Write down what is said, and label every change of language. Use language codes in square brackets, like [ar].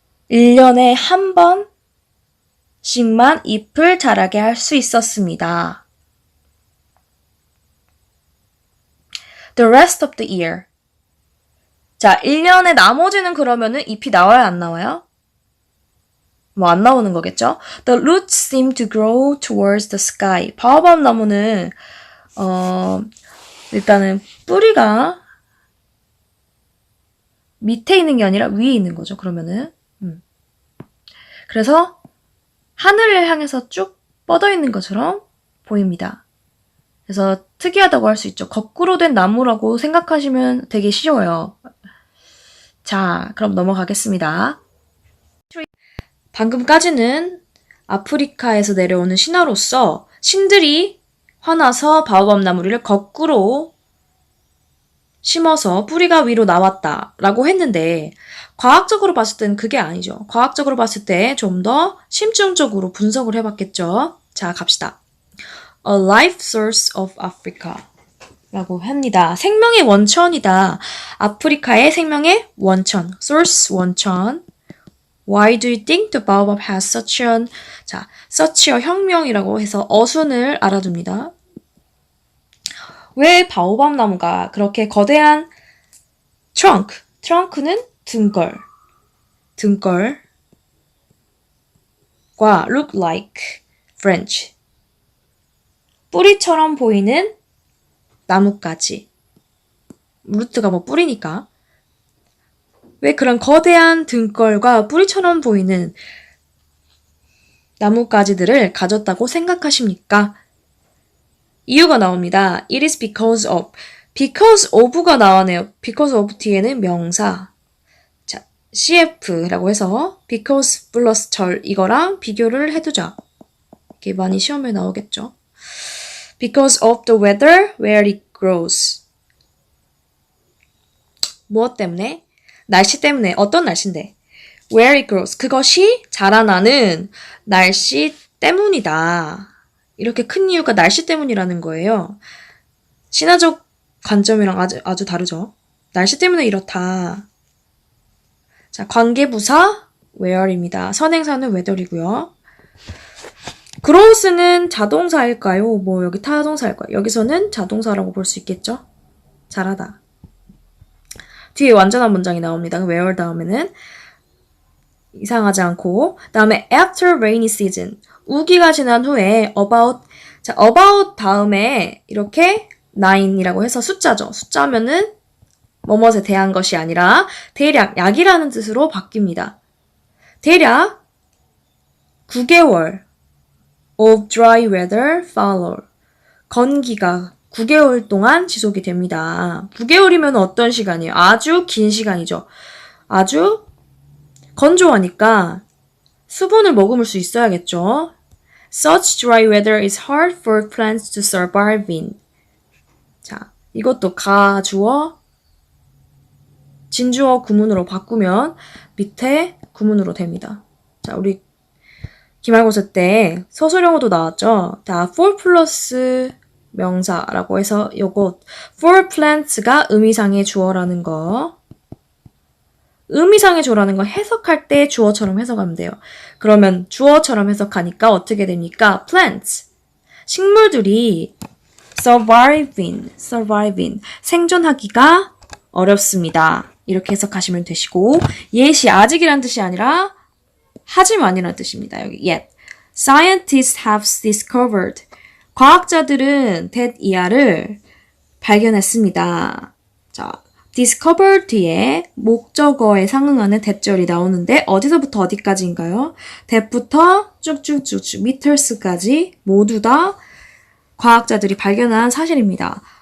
[ko] 1년에 한 번씩만 잎을 자라게 할 수 있었습니다. [en] The rest of the year. [ko] 자, 1년에 나머지는 그러면은 잎이 나와요, 안 나와요? 뭐 안 나오는 거겠죠? [en] The roots seem to grow towards the sky. [ko] 바오밥 나무는 일단은 뿌리가 밑에 있는 게 아니라 위에 있는 거죠. 그러면은 그래서 하늘을 향해서 쭉 뻗어 있는 것처럼 보입니다. 그래서 특이하다고 할 수 있죠. 거꾸로 된 나무라고 생각하시면 되게 쉬워요. 자, 그럼 넘어가겠습니다. 방금까지는 아프리카에서 내려오는 신화로서 신들이 화나서 바오밥 나무를 거꾸로 심어서 뿌리가 위로 나왔다라고 했는데 과학적으로 봤을 때는 그게 아니죠. 과학적으로 봤을 때 좀 더 심층적으로 분석을 해봤겠죠. 자, 갑시다. [en] A life source of Africa [ko] 라고 합니다. 생명의 원천이다. 아프리카의 생명의 원천. source 원천. [en] Why do you think the baobab has such an [ko] 자, [en] such a [ko] 혁명이라고 해서 어순을 알아둡니다. 왜 바오밥 나무가 그렇게 거대한 트렁크는 등걸과 [en] look like branch [ko] 뿌리처럼 보이는 나뭇가지 루트가 뭐 뿌리니까 왜 그런 거대한 등걸과 뿌리처럼 보이는 나뭇가지들을 가졌다고 생각하십니까? 이유가 나옵니다. [en] It is because of. [ko] because of가 나오네요. because of 뒤에는 명사. 자, cf라고 해서 because 플러스 절 이거랑 비교를 해두자. 이게 많이 시험에 나오겠죠. [en] Because of the weather where it grows. [ko] 무엇 때문에? 날씨 때문에. 어떤 날씨인데? [en] Where it grows. [ko] 그것이 자라나는 날씨 때문이다. 이렇게 큰 이유가 날씨 때문이라는 거예요. 신화적 관점이랑 아주 다르죠. 날씨 때문에 이렇다. 자, 관계부사 where입니다. 선행사는 whether이고요. grows는 자동사일까요? 뭐 여기 타동사일까요? 여기서는 자동사라고 볼 수 있겠죠? 자라다. 뒤에 완전한 문장이 나옵니다. where 다음에는 이상하지 않고. 다음에 [en] after rainy season. [ko] 우기가 지난 후에 about. 자, about 다음에 이렇게 9이라고 해서 숫자죠. 숫자면은 뭐뭇에 대한 것이 아니라 대략 약이라는 뜻으로 바뀝니다. 대략 9개월 [en] of dry weather follow. [ko] 건기가 9개월 동안 지속이 됩니다. 9개월이면 어떤 시간이에요? 아주 긴 시간이죠. 아주 건조하니까 수분을 머금을 수 있어야겠죠. [en] Such dry weather is hard for plants to survive in. [ko] 자, 이것도 가주어, 진주어 구문으로 바꾸면 밑에 구문으로 됩니다. 자, 우리 기말고사 때 서술형어도 나왔죠. 다 for 플러스 명사라고 해서 요거 for plants가 의미상의 주어라는 거. 의미상의 주어라는 거 해석할 때 주어처럼 해석하면 돼요. 그러면 주어처럼 해석하니까 어떻게 됩니까? [en] plants. [ko] 식물들이 surviving, 생존하기가 어렵습니다. 이렇게 해석하시면 되시고, yet이 아직이란 뜻이 아니라 하지만이라는 뜻입니다. 여기 yet. [en] Scientists have discovered. [ko] 과학자들은 that 이하를 발견했습니다. 자, discover 뒤에 목적어에 상응하는 that절이 나오는데 어디서부터 어디까지인가요? that부터 쭉쭉쭉쭉 meters까지 모두 다 과학자들이 발견한 사실입니다.